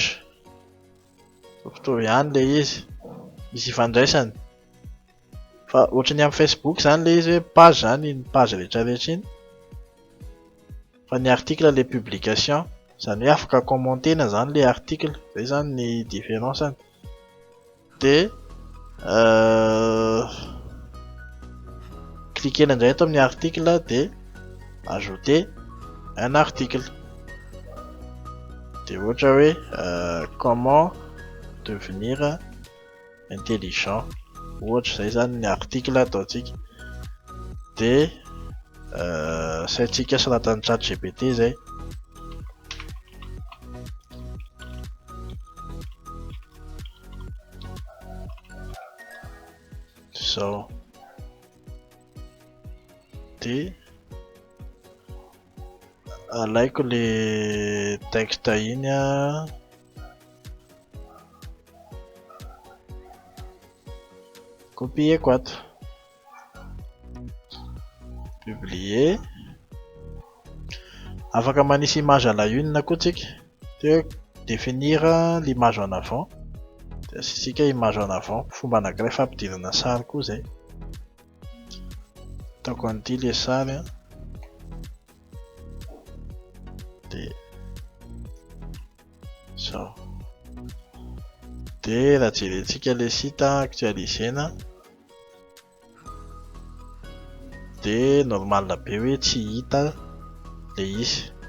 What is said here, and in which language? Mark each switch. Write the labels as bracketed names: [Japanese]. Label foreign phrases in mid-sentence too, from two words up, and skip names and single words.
[Malagasy] mitovitovy ihany le izy misy ifandraisany fa ohatrany amin'ny Facebook zany le izy hoe page zany iny page rehetrarehetra iny fa ny article le publication zany hoe afaka commentena zany le article zay zany ny différenceny de cliquer indray eto amin'ny article de [French] ajouter un article [Malagasy] de ohatra hoe [French] comment devenir intelligent [Malagasy] ohatra zay zany ny article ataotsika de saintsika soratany ChatGPT zay so de alaiko le texte iny copier ato publier afaka manisy image [French] à la une [Malagasy] koa tsika de [French] définir l'image en avant [Malagasy] de asisika [French] image en avant [Malagasy] fomba anankiray fampidirana sary koa zay ataoko an'ity le sary de so de raha jerentsika le site actualisena de normal be hoe tsy hita le izy